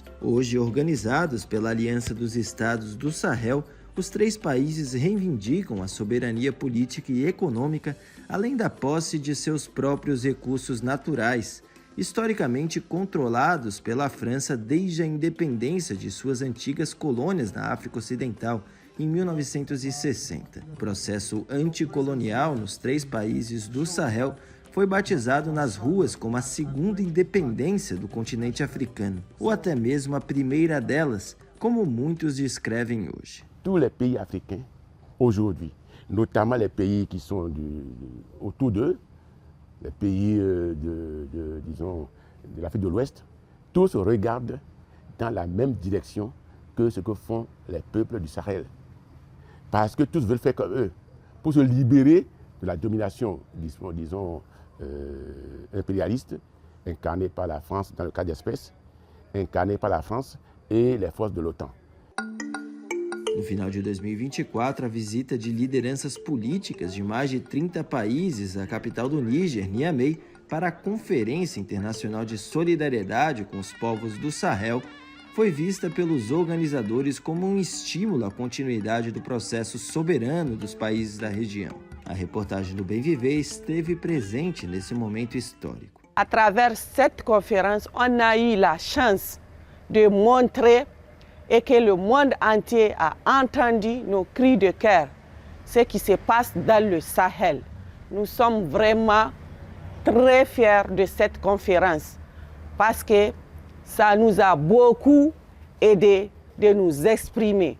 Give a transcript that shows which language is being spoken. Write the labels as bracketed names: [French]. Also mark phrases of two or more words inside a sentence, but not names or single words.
[Portuguese] Hoje, organizados pela Aliança dos Estados do Sahel, os 3 países reivindicam a soberania política e econômica, além da posse de seus próprios recursos naturais, historicamente controlados pela França desde a independência de suas antigas colônias na África Ocidental, em 1960. O processo anticolonial nos 3 países do Sahel foi batizado nas ruas como a segunda independência do continente africano, ou até mesmo a primeira delas, como muitos descrevem hoje. [French] Tous les pays africains, aujourd'hui, notamment les pays qui sont autour d'eux, les pays disons, de l'Afrique de l'Ouest, tous regardent dans la même direction que ce que font les peuples du Sahel. Parce que tous veulent faire comme eux, pour se libérer de la domination, disons, impérialiste, incarnée par la France dans le cas d'espèce, incarnée par la France et les forces de l'OTAN. [Portuguese] No final de 2024, a visita de lideranças políticas de mais de 30 países à capital do Níger, Niamey, para a Conferência Internacional de Solidariedade com os Povos do Sahel, foi vista pelos organizadores como um estímulo à continuidade do processo soberano dos países da região. A reportagem do Bem Viver esteve presente nesse momento histórico. [French] À travers cette conférence, on a eu la chance de montrer et que le monde entier a entendu nos cris de cœur, ce qui se passe dans le Sahel. Nous sommes vraiment très fiers de cette conférence parce que ça nous a beaucoup aidé de nous exprimer.